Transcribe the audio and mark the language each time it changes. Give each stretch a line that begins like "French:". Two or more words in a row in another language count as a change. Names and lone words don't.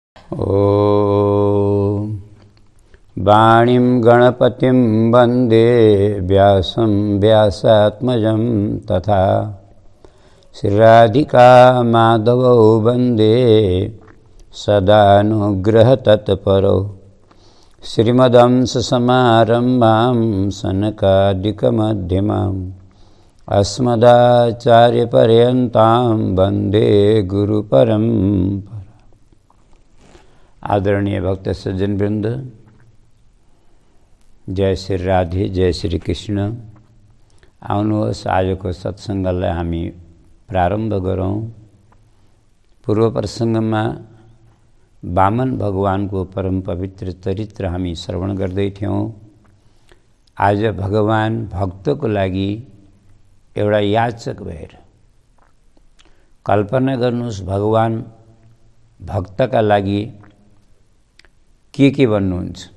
Sanskrit: ॐ वाणीं गणपतिं वन्दे व्यासं व्यासात्मजं तथा श्रीराधिका माधवौ वन्दे सदानुग्रहतत्परौ श्रीमदंससमारम्भां सनकादिकमध्यमाम् अस्मदाचार्यपर्यन्तां वन्दे गुरुपरम्परा।
Nepali: आदरणीय भक्त सज्जन वृंद, जय श्री राधे, जय श्री कृष्ण। आउनुहोस् आजको सत्सङ्गलाई हामी प्रारम्भ गरौँ। पूर्व प्रसङ्गमा वामन भगवानको परम पवित्र चरित्र हामी श्रवण गर्दै थियौँ। आज भगवान भक्तको लागि एउटा याचक भएर, कल्पना गर्नुहोस् भगवान भक्तका लागि के भन्नुहुन्छ।